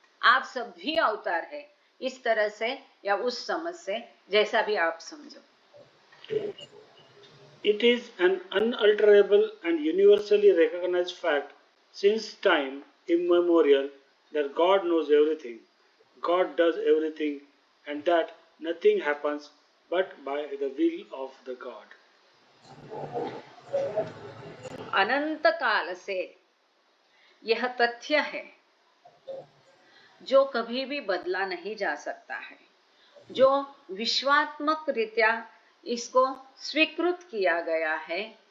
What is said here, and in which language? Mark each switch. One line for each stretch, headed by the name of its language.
Hindi: आप सब भी अवतार है, इस तरह से या उस समझ से, जैसा भी आप समझो।
English: It is an unalterable and universally recognized fact since time immemorial that God knows everything, God does everything, and that nothing happens but by the will of the God.
Hindi: अनंत काल से यह तथ्य है जो कभी भी बदला नहीं जा सकता है, जो विश्वात्मक रीत्या इसको स्वीकृत किया गया है।